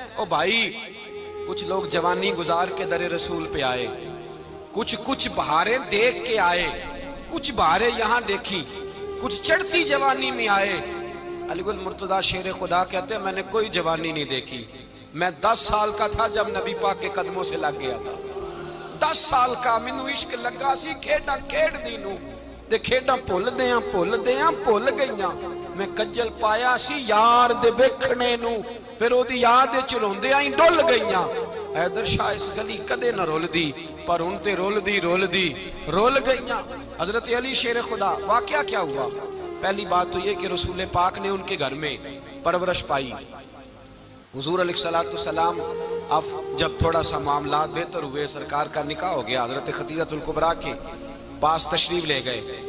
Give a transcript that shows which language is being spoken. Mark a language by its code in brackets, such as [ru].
[ur] او بھائی کچھ لوگ جوانی گزار کے در رسول پہ آئے، کچھ بہاریں دیکھ کے آئے، کچھ بہاریں یہاں دیکھی، کچھ چڑھتی جوانی میں آئے. علی گل مرتضیٰ شیر خدا کہتے ہیں میں نے کوئی جوانی نہیں دیکھی. میں 10 سال کا تھا جب نبی پاک کے قدموں سے لگ گیا تھا. [pa] 10 سال کا مینوں عشق لگا سی، کھیڈاں کھیڈ دی نوں تے کھیڈاں بھول گئیاں. میں کجل پایا سی یار دے ویکھنے نوں، پھر او دی یاد وچ روندیاں ہی ڈل گئیاں. حیدر شاہ اس گلی کدے نہ رول دی پر ان تے رول گئیاں. [ur] حضرت علی شیر خدا، واقعہ کیا ہوا؟ پہلی بات تو یہ کہ رسول پاک نے ان کے گھر میں پرورش پائی. حضور علیہ السلام اب جب تھوڑا سا معاملات بہتر ہوئے، سرکار کا نکاح ہو گیا، حضرت خدیجہ الکبریٰ کے پاس تشریف لے گئے.